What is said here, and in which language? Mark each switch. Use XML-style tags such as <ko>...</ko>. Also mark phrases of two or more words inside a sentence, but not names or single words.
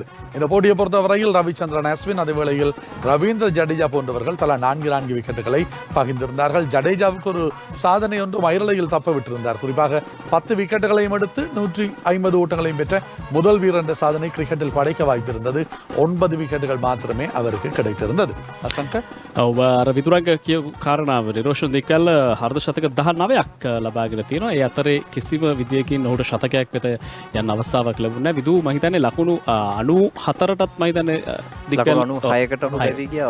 <ta>இந்த போட்டியை பொறுத்தவரையில் ரவிச்சந்திரன் அஸ்வின் அதேவேளையில் ரவீந்திர ஜடேஜா போன்றவர்கள் தலா 4 விக்கெட்டுகளை பகிர்ந்திருந்தார்கள். ஜடேஜாவுக்கு ஒரு சாதனை ஒன்று மயிரலையில் தப்ப விட்டிருந்தார். குறிப்பாக 10 விக்கெட்டுகளையும் எடுத்து 150 ஓட்டங்களையும் பெற்ற முதல் வீரர் என்ற சாதனை கிரிக்கெட்டில் படைக்க வாய்ப்பிருந்தது. 9 விக்கெட்டுகள் மாத்திரமே அவருக்கு கிடைத்திருந்தது.</ta> <si>අසංක අර විදුරංග කියපු කාරණාව නිරෝෂන් දික්වැල්ල අර්ධශතක 19ක් ලබාගෙන තියෙනවා. ඒ අතරේ කිසිම විදියකින් ඔහුට ශතකයක් වෙත යන්න අවස්ථාවක් ලැබුණේ නැහැ. විදු මම හිතන්නේ ලකුණු 94ටත් මම හිතන්නේ දික්වැල්ල 96කට ඔහු දැවි ගියා.</si>